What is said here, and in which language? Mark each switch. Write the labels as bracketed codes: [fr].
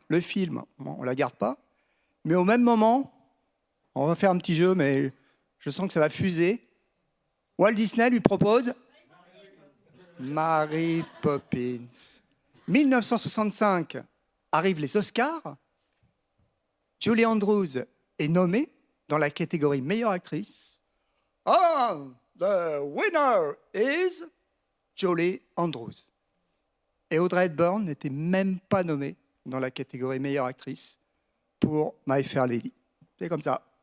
[fr] Le film, bon, on la garde pas. Mais au même moment, on va faire un petit jeu, mais je sens que ça va fuser. Walt Disney lui propose Mary Poppins. 1965, arrivent les Oscars. Julie Andrews est nommée dans la catégorie meilleure actrice. [en] Ah, the winner is Julie Andrews. [fr] Et Audrey Hepburn n'était même pas nommée dans la catégorie meilleure actrice pour My Fair Lady. C'est comme ça.